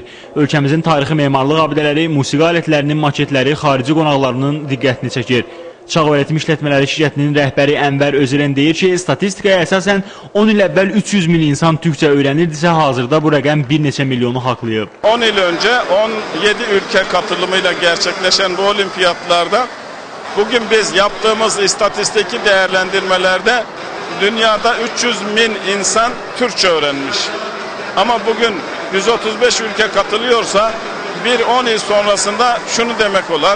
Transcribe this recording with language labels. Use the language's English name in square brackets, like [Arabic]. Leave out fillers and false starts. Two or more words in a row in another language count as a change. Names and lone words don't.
[Azerbaijani] Ölkəmizin tarixi memarlıq abidələri, musiqi alətlərinin maketləri xarici qonaqlarının diqqətini çəkir. Çağ öğretim işletmələri şirkətinin rəhbəri Ənvər Özürən deyir ki, statistikaya əsasən 10 il əvvəl 300 min insan türkçə öyrənirdisə, hazırda bu rəqəm bir neçə milyonu haqlayıb. [Turkish] 10 il önce 17 ülke katılımıyla gerçekleşen bu olimpiyatlarda bugün biz yaptığımız istatistiki değerlendirmelerde dünyada 300 bin insan Türkçe öğrenmiş. Ama bugün 135 ülke katılıyorsa bir 10 yıl sonrasında şunu demek olar.